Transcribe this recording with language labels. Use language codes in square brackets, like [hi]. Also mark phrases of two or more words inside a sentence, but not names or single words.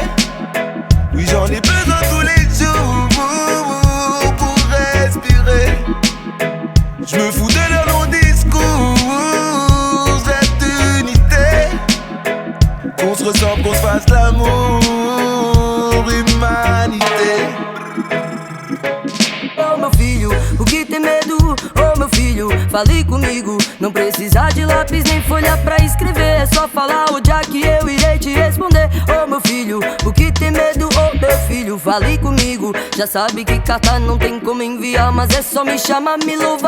[fr] Oui, j'en ai besoin tous les jours pour respirer. Je me fous de leur long discours, cette unité. Qu'on se ressemble, qu'on se fasse l'amour, humanité. [pt] Oh meu filho, o que tem medo? Oh meu filho, fale comigo. Não precisa de lápis nem folha pra escrever. É só falar o dia que eu irei te responder. Oh meu filho, o que tem medo? Oh meu filho, fale comigo. Já sabe que carta não tem como enviar, mas é só me chamar, me louvar.